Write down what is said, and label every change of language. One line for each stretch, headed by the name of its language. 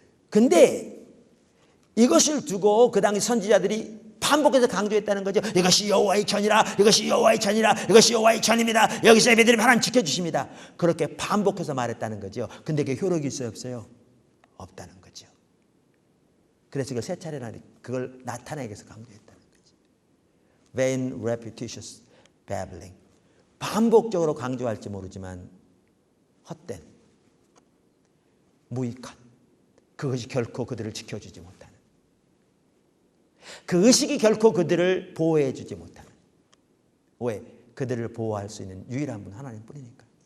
Korean: 근데 이것을 두고 그 당시 선지자들이 반복해서 강조했다는 거죠. 이것이 여호와의 전이라 이것이 여호와의 전이라 이것이 여호와의 전입니다. 여기서 예배드리면 하나님 지켜주십니다. 그렇게 반복해서 말했다는 거죠. 근데 그게 효력이 있어요 없어요? 없다는 거죠. 그래서 그걸 3차례나 그걸 나타내기 위해서 강조했다는 거죠.
English: Vain repetitious babbling.
Korean: 반복적으로 강조할지 모르지만 헛된 무익한 그것이 결코 그들을 지켜주지 못하는 그 의식이 결코 그들을 보호해 주지 못하는 왜? 그들을 보호할 수 있는 유일한 분 하나님 뿐이니까.